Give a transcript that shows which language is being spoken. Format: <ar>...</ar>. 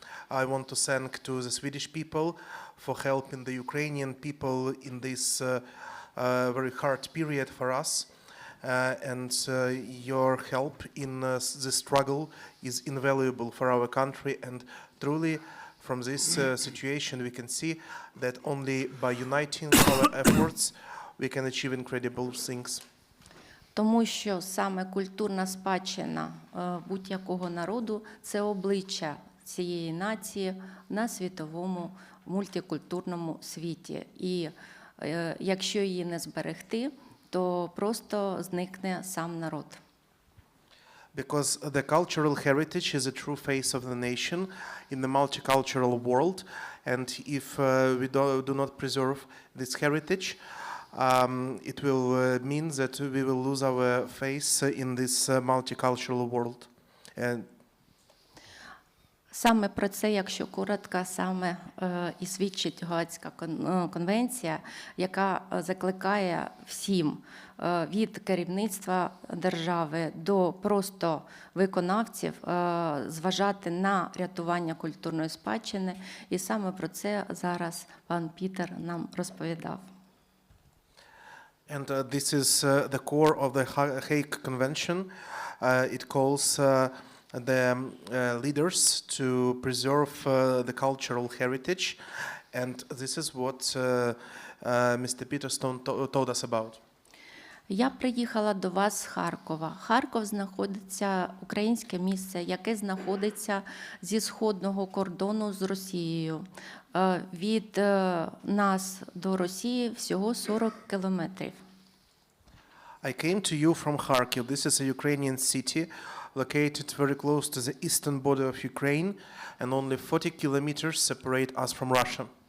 <en>I want to thank to the Swedish people for helping the Ukrainian people in this very hard period for us. And your help in this struggle is invaluable for our country, and truly from this situation we can see that only by uniting our efforts we can achieve incredible things.</en> <uk>Тому що саме культурна спадщина будь-якого народу – це обличчя цієї нації на світовому мультикультурному світі. І якщо її не зберегти, то просто зникне сам народ.</uk> <en>Because the cultural heritage is a true face of the nation in the multicultural world, and if we do not preserve this heritage, it will mean that we will lose our face in this multicultural world. And</en> <uk>Саме про це, якщо коротко, саме і свідчить Гаазька конвенція, яка закликає всім від керівництва держави до просто виконавців зважати на рятування культурної спадщини. І саме про це зараз пан Пітер нам розповідав.</uk> <en>And this is the core of the Hague Convention. It calls the leaders to preserve the cultural heritage, and this is what Mr. Peterstone told us about.</en> <uk>Я приїхала до вас з Харкова. Харків знаходиться, українське місце, яке знаходиться зі сходного кордону з Росією. Від нас до Росії всього 40 кілометрів.</uk> <en>I came to you from Kharkiv. This is a Ukrainian city located very close to the eastern border of Ukraine, and only 40 kilometers separate us from Russia.</en>